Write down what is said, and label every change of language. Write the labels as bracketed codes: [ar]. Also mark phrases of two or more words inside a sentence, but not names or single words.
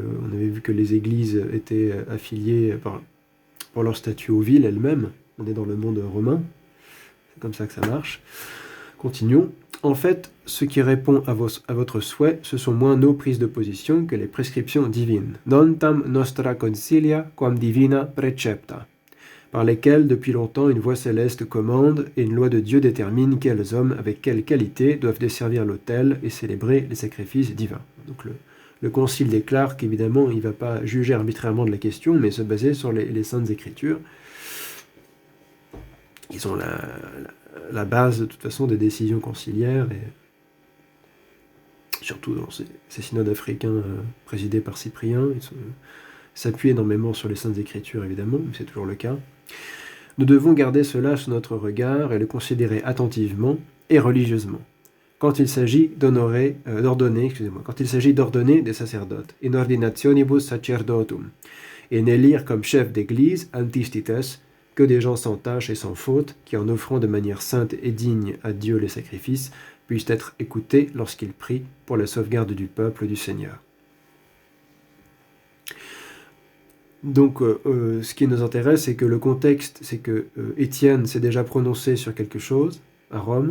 [fr] On avait vu que les églises étaient affiliées pour leur statut aux villes elles-mêmes. On est dans le monde romain. C'est comme ça que ça marche. Continuons. En fait, ce qui répond à votre souhait, ce sont moins nos prises de position que les prescriptions divines. [la] Non tam nostra consilia quam divina precepta, [fr] par lesquelles, depuis longtemps, une voix céleste commande et une loi de Dieu détermine quels hommes, avec quelle qualité, doivent desservir l'autel et célébrer les sacrifices divins. Donc le concile déclare qu'évidemment, il ne va pas juger arbitrairement de la question, mais se baser sur les Saintes Écritures. Ils ont la base, de toute façon, des décisions conciliaires. surtout dans ces synodes africains présidés par Cyprien. Ils s'appuient énormément sur les Saintes Écritures, évidemment, mais c'est toujours le cas. Nous devons garder cela sous notre regard et le considérer attentivement et religieusement. Quand il s'agit d'ordonner des sacerdotes, [la] in ordinationibus sacerdotum, [fr] et n'élire comme chef d'église, antistites, que des gens sans tache et sans faute, qui en offrant de manière sainte et digne à Dieu les sacrifices, puissent être écoutés lorsqu'ils prient pour la sauvegarde du peuple du Seigneur. Donc, ce qui nous intéresse, c'est que le contexte, c'est que Étienne s'est déjà prononcé sur quelque chose à Rome.